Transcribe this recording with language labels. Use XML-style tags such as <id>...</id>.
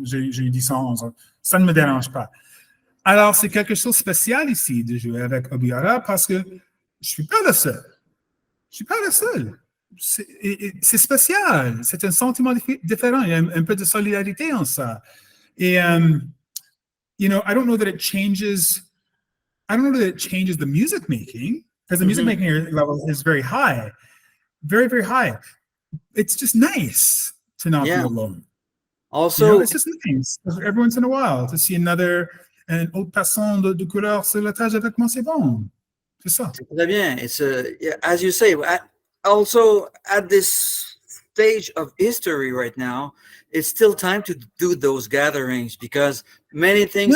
<fr>J'ai eu 10 ans, 11 ans. Ça ne me dérange pas. Alors, c'est quelque chose de spécial ici de jouer avec Obiora parce que je ne suis pas le seul. Je ne suis pas le seul. C'est spécial. C'est un sentiment différent. Il y a un peu de solidarité en ça.</fr> <en>Et, I don't know that it changes the music making because the music making level is very high. Very, very high. It's just nice to not be alone. Also, it's just nice every once in a while to see</en> <fr>un autre passant de couleur sur la tâche avec moi, c'est bon. C'est ça. C'est très bien.</fr> <en>It's as you say, also at this stage of history right now, it's still time to do those gatherings because many things</en>